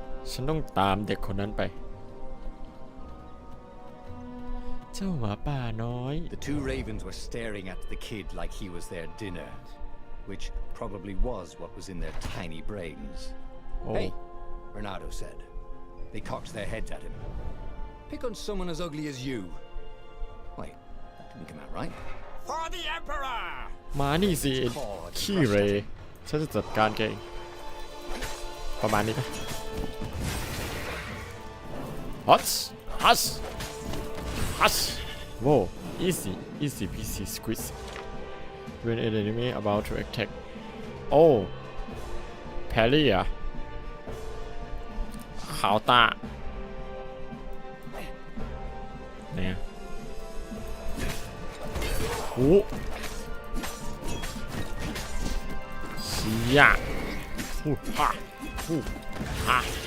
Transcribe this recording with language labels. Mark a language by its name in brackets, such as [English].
[Thai] ฉันต้องตามเด็กคนนั้นไปเจ้าหมาป่าน้อย [English] The two ravens were staring at the kid like he was their dinner, which probably was what was in their tiny brains. Oh. Hey, Reynardo said. They cocked their heads at him. Pick on someone as ugly as you. Wait, that didn't come out right. For the Emperor! [Thai] มานี่สิขี้เรฉันจะจัดการแกเองประมาณนี้ปะ ฮัสโว้ [English] easy peasy squeeze when an enemy about to attack [Thai] โอ้แพรรี่อะขาวตาเนี่ยโอ้เชี่ยฮ่า